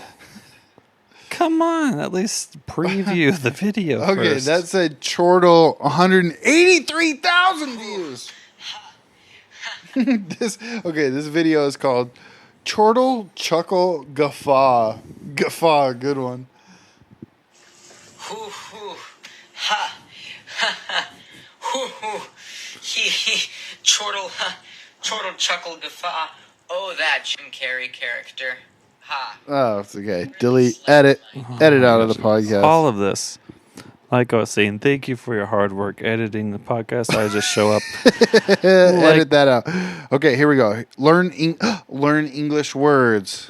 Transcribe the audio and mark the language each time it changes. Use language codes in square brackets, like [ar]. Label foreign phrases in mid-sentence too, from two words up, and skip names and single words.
[en] Come on, at least preview the video Okay, first. that said chortle 183,000 views. This video is called Chortle Chuckle Guffaw. Guffaw, good one. Hoo hoo, ha, ha ha, hoo hoo, he he, chortle, ha, chortle chuckle guffaw. Oh, that Jim Carrey character. Ha. Oh, it's okay. Delete, edit out of the podcast. All of this. Like I was saying, thank you for your hard work editing the podcast. I just show up. Edit that out. Okay, here we go. Learn English words.